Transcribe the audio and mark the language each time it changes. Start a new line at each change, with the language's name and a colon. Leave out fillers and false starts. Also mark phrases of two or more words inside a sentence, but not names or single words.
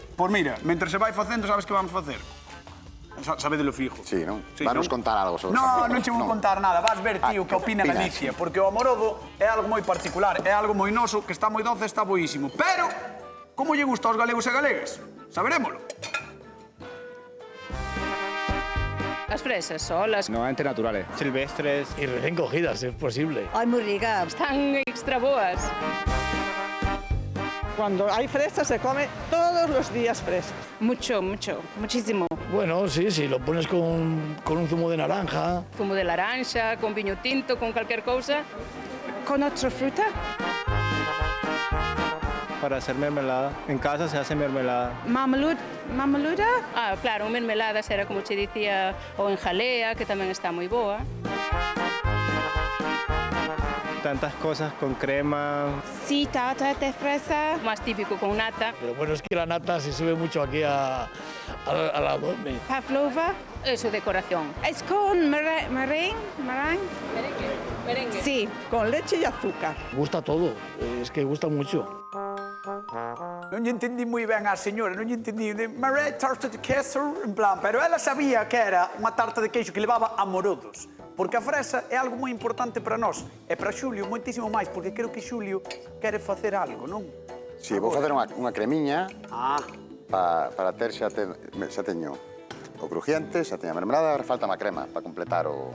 Galician: Pois mira, mentre se vai facendo, sabes que vamos facer? Sabedelo fijo. Sí, non? Sí, Vanos non? contar algo sobre No, non che vou contar nada, vas ver, tío, que opina opinas? Galicia, porque o amorodo é algo moi particular, é algo moi noso, que está moi doce, está boísimo. Pero, como lle gusta aos galegos e galegas? Saberémolo.
Spanish: Las fresas solas Normalmente naturales. Silvestres y recién cogidas, si es posible.
Galician: están extra boas.
Spanish: Cuando hay fresas se come todos los días fresas. Mucho, muchísimo. Bueno, sí, sí, lo pones con un zumo de naranja.
Galician: Zumo de laranja, con viño tinto,
Spanish: con cualquier cosa. ¿Con otra fruta? Para hacer mermelada. En casa se hace mermelada. Mameluda? Ah,
Galician: claro, mermelada será como te dicía, ou en jalea, que tamén está moi boa.
Spanish: Tantas cosas con crema. Sí, tarta de fresa. Más típico con nata. Pero bueno, es que la nata se sube mucho aquí a la dome. Pavlova. Eso, decoración. Es con meringue. Merengue. Sí, con leche y azúcar. Gusta todo, es que gusta mucho.
Galician: Non lle entendí moi ben á señora, non lle entendí de Marie tarta de queso, en plan, pero ela sabía que era unha tarta de queixo que levaba amorodos, porque a fresa é algo moi importante para nós, e para Xulio moitísimo máis, porque creo que Xulio quere facer algo, non? Si, vou facer unha cremiña para ter xa teño o crujiente, xa teño a mermelada, falta má crema para completar o...